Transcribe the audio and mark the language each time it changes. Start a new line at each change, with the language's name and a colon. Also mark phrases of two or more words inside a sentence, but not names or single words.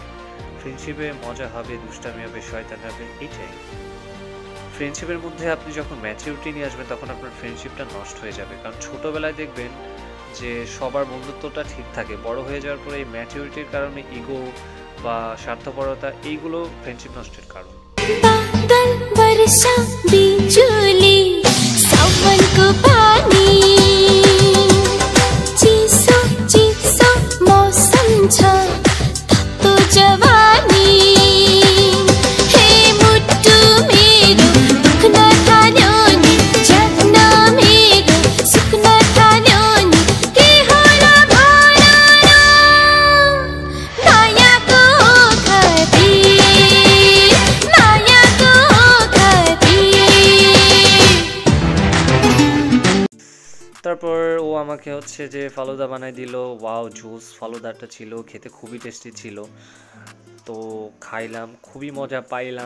Bangla: ফ্রেন্ডশিপে মজা হবে, দুষ্টামি হবে, শয়তান হবে, এটাই। ফ্রেন্ডশিপের মধ্যে আপনি যখন ম্যাচুরিটি নিয়ে আসবেন তখন আপনার ফ্রেন্ডশিপটা নষ্ট হয়ে যাবে। কারণ ছোটোবেলায় দেখবেন যে সবার বন্ধুত্বটা ঠিক থাকে, বড় হয়ে যাওয়ার পরে এই ম্যাচুরিটির কারণে ইগো বা স্বার্থপরতা, এইগুলো ফ্রেন্ডশিপ নষ্টের কারণ।
Nepali: बादल वर्षा बिजुली सावन को पानी चिसो चिसो मौसम छ तो जवानी हे मुट्टु मेरो दुख्न थाल्यो नि जग्न मेरो सुक्न थाल्यो नि के होला भन न मायाको खती
Bangla: তারপর ও আমাকে হচ্ছে যে ফালুদা বানাই দিল। ওয়াও, জুস ফালুদাটা ছিল, খেতে খুবই টেস্টি ছিল। তো খাইলাম, খুবই মজা পাইলাম।